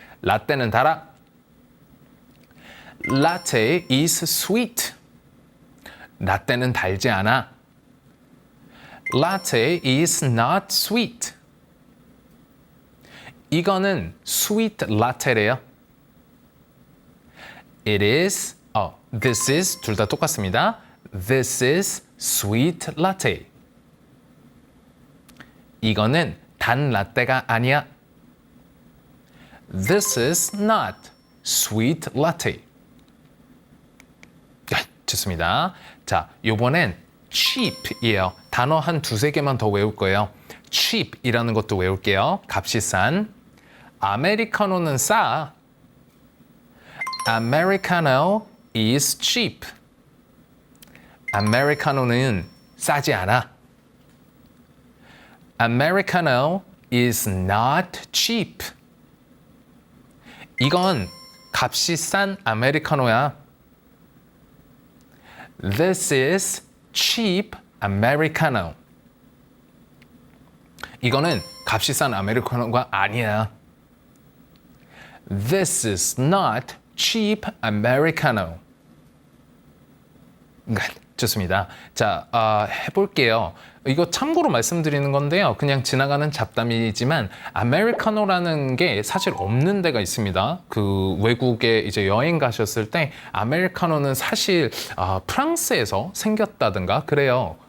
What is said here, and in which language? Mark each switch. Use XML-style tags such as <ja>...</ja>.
<ko>라떼는 달아.</ko> <en>Latte is sweet.</en> <ko>라떼는 달지 않아.</ko> <en>Latte is not sweet.</en> <ko>이거는</ko> <en>sweet latte</en> <ko>래요.</ko> <en>It is, this is</en> <ko>둘 다 똑같습니다.</ko> <en>This is sweet latte.</en> <ko>이거는 단 라떼가 아니야.</ko> <en>This is not sweet latte.</en> <ko>좋습니다. 자, 요번엔 cheap이에요. 단어 한 2-3개만 더 외울 거예요. cheap이라는 것도 외울게요. 값이 싼. 아메리카노는 싸.</ko> <en>Americano is cheap.</en> <ko>아메리카노는 싸지 않아.</ko> <en>Americano is not cheap.</en> <ko>이건 값이 싼 아메리카노야.</ko> <en>This is cheap Americano.</en> <ko>이거는 값이 싼 아메리카노가 아니야.</ko> <en>This is not cheap Americano.</en> <ko>좋습니다. 자, 해볼게요. 이거 참고로 말씀드리는 건데요. 그냥 지나가는 잡담이지만 아메리카노라는 게 사실 없는 데가 있습니다. 그 외국에 이제 여행 가셨을 때 아메리카노는 사실 프랑스에서 생겼다든가 그래요.</ko>